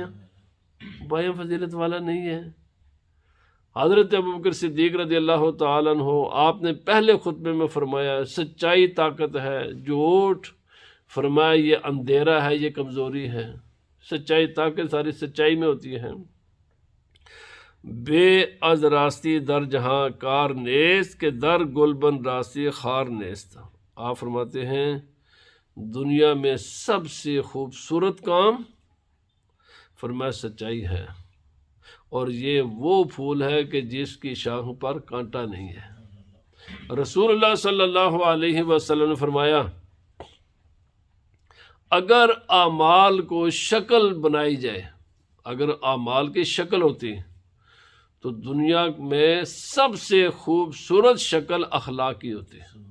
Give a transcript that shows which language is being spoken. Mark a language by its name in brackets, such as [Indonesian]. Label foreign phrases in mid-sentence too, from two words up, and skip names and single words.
[Urdu] بایاں فضیلت والا نہیں ہے۔ حضرت ابوبکر صدیق [Arabic] رضی اللہ تعالیٰ عنہ، [Urdu] آپ نے پہلے خطبے میں فرمایا سچائی طاقت ہے، جھوٹ فرمایا یہ اندھیرا ہے، یہ کمزوری ہے۔ سچائی طاقت ساری سچائی میں ہوتی ہے۔ [Persian] بے از راستی در جہاں کار نیست کہ در گلبن راستی خار نیست۔ [Urdu] آپ فرماتے ہیں دنیا میں سب سے خوبصورت کام فرمایا سچائی ہے، اور یہ وہ پھول ہے کہ جس کی شاخ پر کانٹا نہیں ہے۔ رسول اللہ [Arabic] صلی اللہ علیہ وسلم [Urdu] نے فرمایا اگر اعمال کو شکل بنائی جائے، اگر اعمال کی شکل ہوتی تو دنیا میں سب سے خوبصورت شکل اخلاق کی ہوتی۔